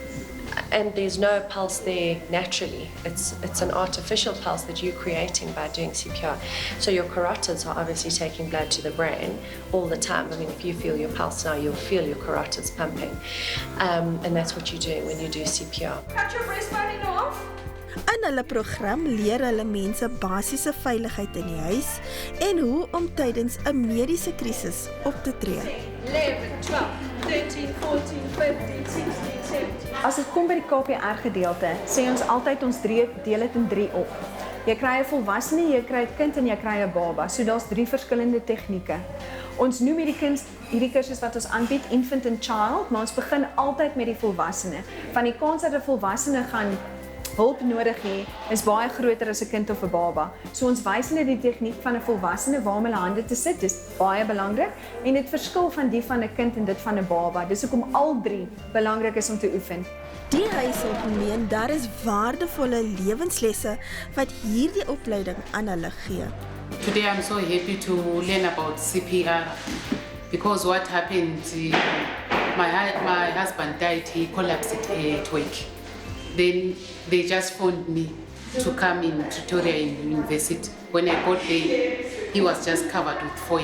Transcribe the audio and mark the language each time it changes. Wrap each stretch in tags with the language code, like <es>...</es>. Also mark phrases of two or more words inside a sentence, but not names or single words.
<en>And there's no pulse there naturally. It's an artificial pulse that you're creating by doing CPR. So your carotids are obviously taking blood to the brain all the time. I mean, if you feel your pulse now, you'll feel your carotids pumping. And that's what you're doing when you do CPR. Cut your breastbone off.</en> <af>In hulle program leer hulle mense basiese veiligheid in die huis en hoe om tydens 'n mediese krisis op te tree. 11, 12, 13, 14, 15, 16, 17. As dit kom by die KPR gedeelte, sê ons altyd ons deel dit in 3 op. Jy kry 'n volwassene, jy kry 'n kind en jy kry 'n baba. So daar's 3 verskillende tegnieke. Ons noem hierdie kursus wat ons aanbied</af> <en>infant and child,</en> <af>maar ons begin altyd met die volwassene. Van die kans dat 'n volwassene gaan hulp nodig hê, is baie groter as 'n kind of 'n baba. So ons wys hulle die tegniek van 'n volwassene waar om hulle hande te sit, dis baie belangrik en dit verskil van die van 'n kind en dit van 'n baba. Dis hoekom al 3 belangrik is om te oefen. Die huishulp meen daar is waardevolle lewenslesse wat hierdie opleiding aan hulle gee.</af> <en>Today I'm so happy to learn about CPR because what happened, my husband died, he collapsed at work. Then they just phoned me to come in Pretoria University. When I got there, he was just covered with foil.</en>